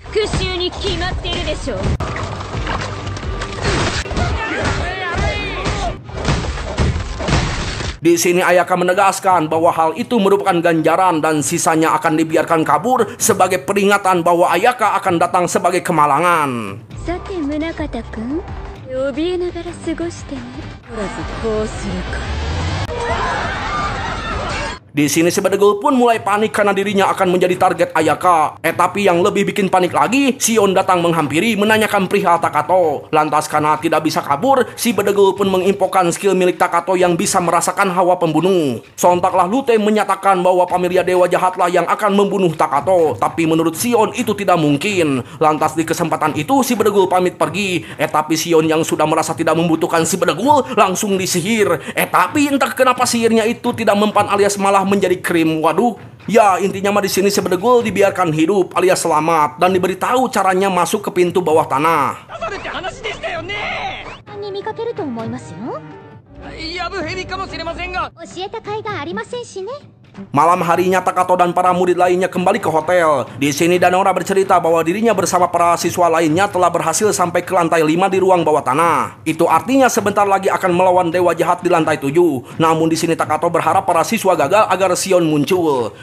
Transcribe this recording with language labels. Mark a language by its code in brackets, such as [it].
[ja] 復讐に決まってるでしょ。 [id] Di sini Ayaka menegaskan bahwa hal itu merupakan ganjaran dan sisanya akan dibiarkan kabur sebagai peringatan bahwa Ayaka akan datang sebagai kemalangan. [ja] さて宗像君、怯えながら過ごしてね。おらずこうするか。 [id] Di sini si Bedegul pun mulai panik karena dirinya akan menjadi target Ayaka. Tapi yang lebih bikin panik lagi, Shion datang menghampiri menanyakan perihal Takato. Lantas karena tidak bisa kabur, si Bedegul pun menginfokan skill milik Takato yang bisa merasakan hawa pembunuh. Sontaklah Lute menyatakan bahwa Familia Dewa Jahatlah yang akan membunuh Takato. Tapi menurut Shion itu tidak mungkin. Lantas di kesempatan itu si Bedegul pamit pergi. Tapi Shion yang sudah merasa tidak membutuhkan si Bedegul langsung disihir. Tapi entah kenapa sihirnya itu tidak mempan alias malah menjadi krim. Waduh. Ya, intinya mah di sini si Bedegul dibiarkan hidup alias selamat dan diberitahu caranya masuk ke pintu bawah tanah. [ja] に見かけると思いますよ。やぶ蛇かもしれませんが。教えた甲斐がありませんしね。 [id] Malam harinya Takato dan para murid lainnya kembali ke hotel. Di sini Danora bercerita bahwa dirinya bersama para siswa lainnya telah berhasil sampai ke lantai 5 di ruang bawah tanah. Itu artinya sebentar lagi akan melawan dewa jahat di lantai 7. Namun di sini Takato berharap para siswa gagal agar Shion muncul.